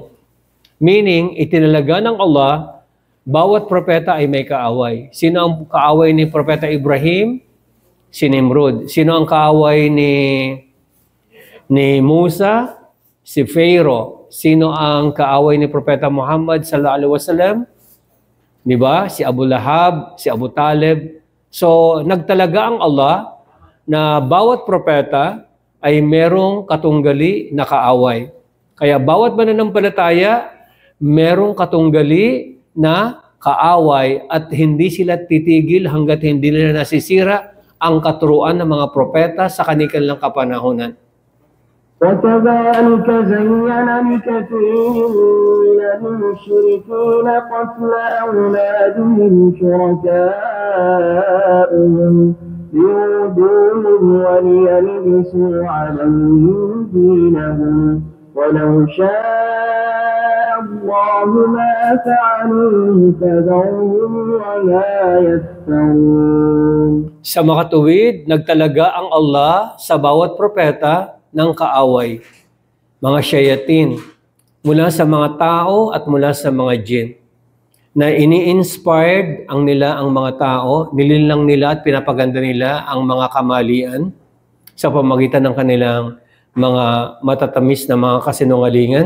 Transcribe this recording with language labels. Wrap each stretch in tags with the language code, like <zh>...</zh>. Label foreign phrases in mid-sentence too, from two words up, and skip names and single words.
<tl>Meaning, itinalaga ng Allah, bawat propeta ay may kaaway. Sino ang kaaway ni Propeta Ibrahim? Si Nimrod. Sino ang kaaway ni Musa? Si Pharaoh. Sino ang kaaway ni Propeta Muhammad</tl> <ar>صلى الله عليه وسلم?</ar> <tl>Di ba? Si Abu Lahab, si Abu Talib. So, nagtalaga ang Allah na bawat propeta ay merong katunggali na kaaway. Kaya bawat mananampalataya, merong katunggali na kaaway at hindi sila titigil hanggat hindi nila nasisira ang katuruan ng mga propeta sa kanilang kapanahunan.</tl> <ar>وَكَذَلِكَ زَيَّنَ لِكَثِيرٍ مِنَ الْمُشْرِكِينَ قَتْلَ أَوْلَادِهِمْ شُرَكَاؤُهُمْ لِيُرْدُوهُمْ وَلِيَلْبِسُوا عَلَيْهِمْ دِينَهُمْ وَلَوْ شَاءَ اللَّهُ مَا فَعَلُوهُ فَذَرْهُمْ وَمَا يَفْتَرُونَ.</ar> <tl>Sa makatuwid, nagtalaga ang Allah sa bawat propeta ng kaaway, mga shayatin, mula sa mga tao at mula sa mga jinn, na ini-inspired ang mga tao, nililang nila at pinapaganda nila ang mga kamalian sa pamagitan ng kanilang mga matatamis na mga kasinungalingan.</tl>